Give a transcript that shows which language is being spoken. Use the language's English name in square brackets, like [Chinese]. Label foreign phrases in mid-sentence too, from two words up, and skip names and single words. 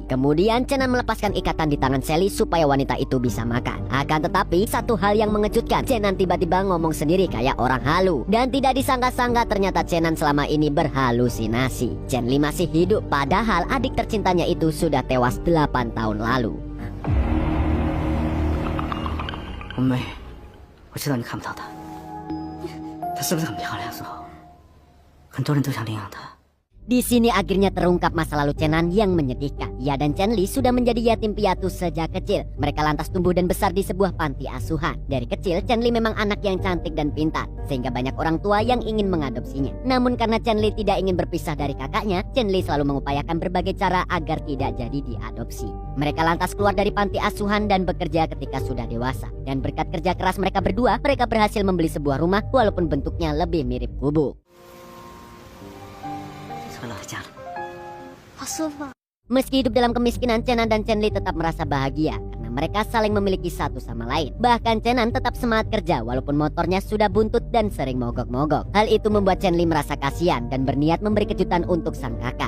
[Indonesian] Kemudian, Chenan melepaskan ikatan di tangan Sally supaya wanita itu bisa makan. Akan tetapi, satu hal yang mengejutkan, Chenan tiba-tiba ngomong sendiri kayak orang halu. Dan tidak disangka-sangka ternyata Chenan selama ini berhalusinasi. Chen Li masih hidup, padahal adik tercintanya itu sudah tewas 8 tahun lalu. [Chinese] 红梅，我知道你看不到她，她是不是很漂亮？苏后，很多人都想领养她。 [Indonesian] Di sini akhirnya terungkap masa lalu Chenan yang menyedihkan. Ia dan Chen Li sudah menjadi yatim piatu sejak kecil. Mereka lantas tumbuh dan besar di sebuah panti asuhan. Dari kecil, Chen Li memang anak yang cantik dan pintar, sehingga banyak orang tua yang ingin mengadopsinya. Namun karena Chen Li tidak ingin berpisah dari kakaknya, Chen Li selalu mengupayakan berbagai cara agar tidak jadi diadopsi. Mereka lantas keluar dari panti asuhan dan bekerja ketika sudah dewasa. Dan berkat kerja keras mereka berdua, mereka berhasil membeli sebuah rumah walaupun bentuknya lebih mirip gubuk. [Chinese] 回老家了。 [Indonesian] Meski hidup dalam kemiskinan, Chenan dan Chen Li tetap merasa bahagia karena mereka saling memiliki satu sama lain. Bahkan Chenan tetap semangat kerja walaupun motornya sudah buntut dan sering mogok-mogok. Hal itu membuat Chen Li merasa kasihan dan berniat memberi kejutan untuk sang kakak.